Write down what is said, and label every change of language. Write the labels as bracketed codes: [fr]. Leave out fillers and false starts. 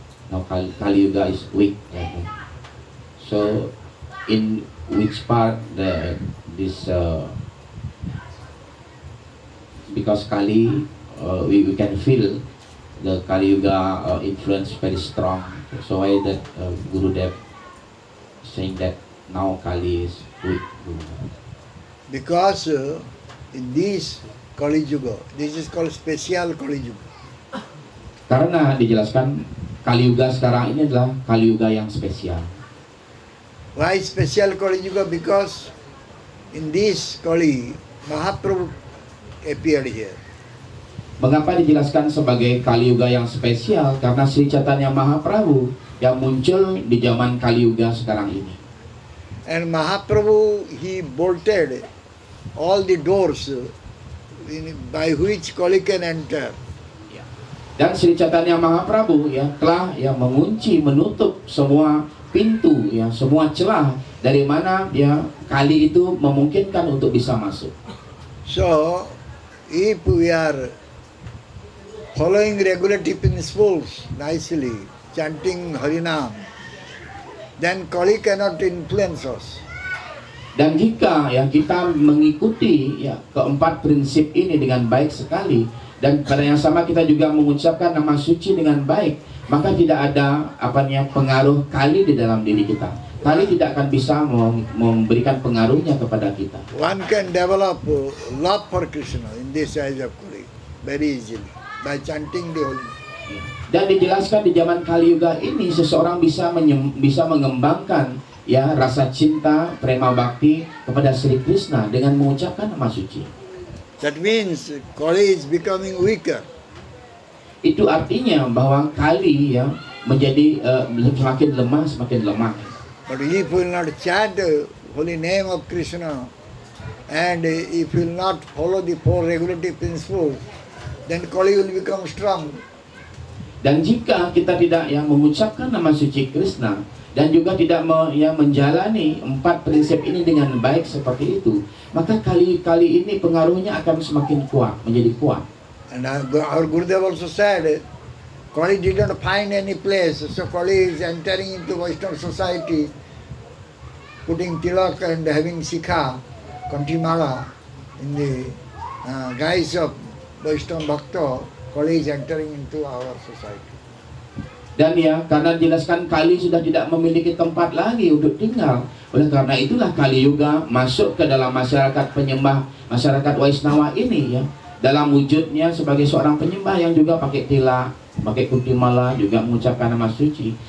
[en] Now Kali Yuga is weak. So in which part this because Kali we can feel the Kali Yuga influence very strong. So why that Gurudev saying that now Kali is weak? Because in this Kali Yuga, this is called special Kali Yuga. [id] Karena dijelaskan Kali Yuga sekarang ini adalah Kali Yuga yang spesial. [en] Why special Kali Yuga? Because in this Kali, Mahaprabhu appeared here. [id] Mengapa dijelaskan sebagai Kali Yuga yang spesial? Karena Sri Chaitanya Mahaprabhu yang muncul di zaman Kali Yuga sekarang ini. [en] And Mahaprabhu, he bolted all the doors by which Kali can enter. [id] Dan Sri Chaitanya Mahaprabhu telah mengunci, menutup semua pintu, semua celah dari mana Kali itu memungkinkan untuk bisa masuk. [en] So, if we are following regulative principles nicely, chanting Harinam, then Kali cannot influence us. [id] Dan jika kita mengikuti keempat prinsip ini dengan baik sekali, dan pada yang sama kita juga mengucapkan nama suci dengan baik, maka tidak ada pengaruh Kali di dalam diri kita. Kali tidak akan bisa memberikan pengaruhnya kepada kita. [en] One can develop love for Krishna in this age of Kali very easily by chanting the holy name. [id] Dan dijelaskan di zaman Kali Yuga ini seseorang bisa mengembangkan rasa cinta, prema bakti kepada Sri Krishna dengan mengucapkan nama suci. [en] That means Kali is becoming weaker. [id] Itu artinya bahwa Kali menjadi semakin lemah. [en] But if we will not chant the holy name of Krishna, and if we will not follow the four regulative principles, then Kali will become strong. [id] Dan jika kita tidak mengucapkan nama suci Krishna dan juga tidak menjalani empat prinsip ini dengan baik seperti itu, maka kali ini pengaruhnya akan semakin kuat, menjadi kuat. [en] And our Gurudev also said, Kali did not find any place, so Kali is entering into Vaishnava society, putting tilak and having sikha, kantimala, in the guise of Vaishnava Bhakta. Kali is entering into our society. [id] Dan karena dijelaskan Kali sudah tidak memiliki tempat lagi untuk tinggal. Oleh karena itulah Kali Yuga masuk ke dalam masyarakat penyembah, masyarakat Waisnawa ini dalam wujudnya sebagai seorang penyembah yang juga pakai tilak, pakai kuntimala, juga mengucapkan nama suci.